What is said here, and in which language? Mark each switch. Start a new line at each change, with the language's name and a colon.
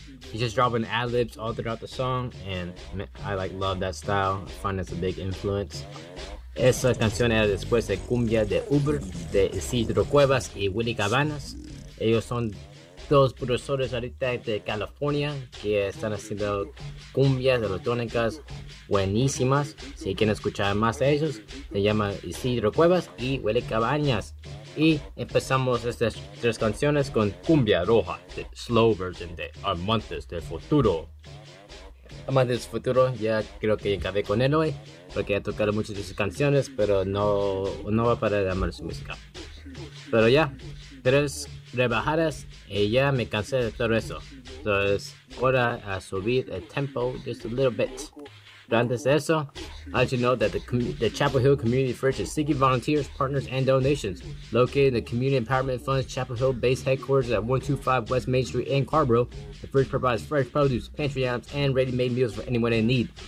English: He just dropping ad-libs all throughout the song, and I like love that style. I find it's a big influence.
Spanish: Esa canción era después de Cumbia de Uber, de Isidro Cuevas y Willy Cabanas. Ellos son dos profesores ahorita de California que están haciendo cumbias electrónicas buenísimas. Si quieren escuchar más de ellos, se llama Isidro Cuevas y Huele Cabañas. Y empezamos estas tres canciones con Cumbia Roja,
English: the slow version
Spanish: de Amantes del Futuro. Amantes del Futuro, ya creo que acabé con él hoy porque he tocado muchas de sus canciones, pero no va a parar de amar su música. Pero ya, tres rebajadas y ya me cansé de todo eso. Entonces, ahora a subir el tempo
English: just a little bit.
Spanish: Pero antes de eso,
English: I'll let you know that the Chapel Hill Community First is seeking volunteers, partners, and donations. Located in the Community Empowerment Fund's Chapel Hill Base Headquarters at 125 West Main Street in Carrboro, the First provides fresh produce, pantry items, and ready-made meals for anyone in need.